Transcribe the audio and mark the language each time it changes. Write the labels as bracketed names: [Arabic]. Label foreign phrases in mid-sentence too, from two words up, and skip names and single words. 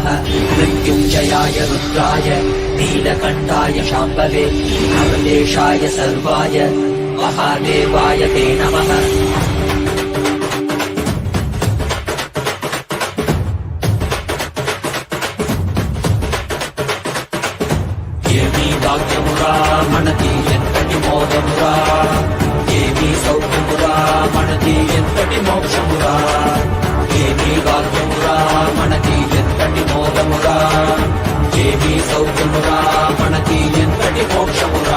[Sanskrit] मृत्युञ्जयाय रुद्राय नीलकण्ठाय शाम्भवे नवदेशाय सर्वाय महादेवाय ते नमः। [Telugu] భాగ్యమురా మనకి ఎంతటి మోదమురా, ఏమీ సౌఖ్యమురా మనకి ఎంతటి మోక్షమురా, ఏమీ భాగ్యమురా మనకి ఎంతటి మోదమురా, ఏమీ సౌఖ్యమురా మనకి ఎంతటి మోక్షమురా.